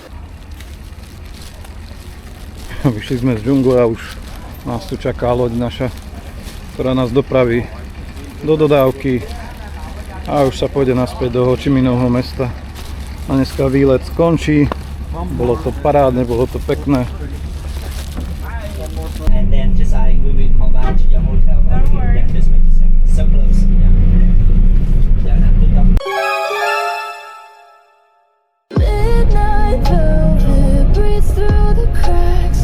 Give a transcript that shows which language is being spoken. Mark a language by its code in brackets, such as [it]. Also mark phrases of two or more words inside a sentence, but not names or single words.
[sk] Vyšli sme z džungle a už nás tu čaká loď naša, ktorá nás dopraví do dodávky a už sa pôjde naspäť do Ho Chi Minhovho mesta. A dneska výlet skončí. Bolo to parádne, bolo to pekné. [en] And then just we will come back to your hotel. Yeah, this way. So close. Yeah. Midnight velvet breathes through the cracks.